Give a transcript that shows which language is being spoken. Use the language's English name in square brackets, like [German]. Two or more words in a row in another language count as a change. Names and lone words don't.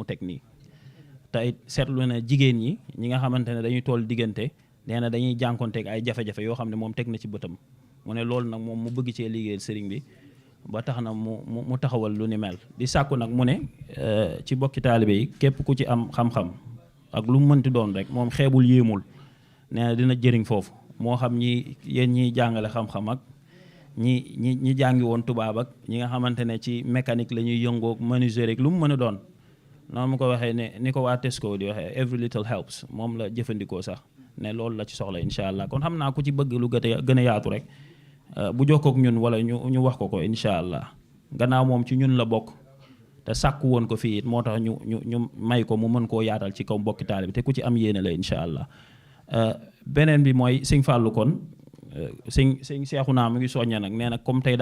[Wolof] teg nii te it seetlu na jigéen ñi nga xamante ne dañuy toll diggante nee na dañuy jànkonteeg ay jafe-jafe yoo xam ne moom teg na ci bëtam mu ne loolu nag moom mu bëgg cee liggéeyal sëriñ bi ba tax na mu taxawal lu ni mel di sàkku nag mu ne ci bokki taalibe yi képp ku ci am xam-xam ak lu mu mënti doon rek moom xeebul yéemul nee na dina jëriñ foofu moo xam yéen ñiy jàngale xam-xam ak ñi jàngi woon tubaab ak ñi nga xamante ne ci mécanique la ñuy yëngoog menuisier rek lu mu mën a doon noonu mu ko waxee ne ni ko waa Tesco di waxee [English] every little helps [Wolof] moom la jëfandikoo sax ne loolu la ci soxla [Arabic] إن شاء الله [Wolof] kon xam naa ku ci bëgg lu gën a yaatu rek bu jokkook ñun wala ñu wax ko [Arabic] إن شاء الله [Wolof] gannaaw moom ci ñun la bokk te sàkku woon ko fii it moo tax ñu may ko mu mën koo yaatal ci kaw mbokki taalibe bi te ku ci am yéene la [Arabic] إن شاء الله [Wolof] beneen bi mooy sëñ Fallou kon sëñ Seexuna mu ngi soñña nag nee na comme tey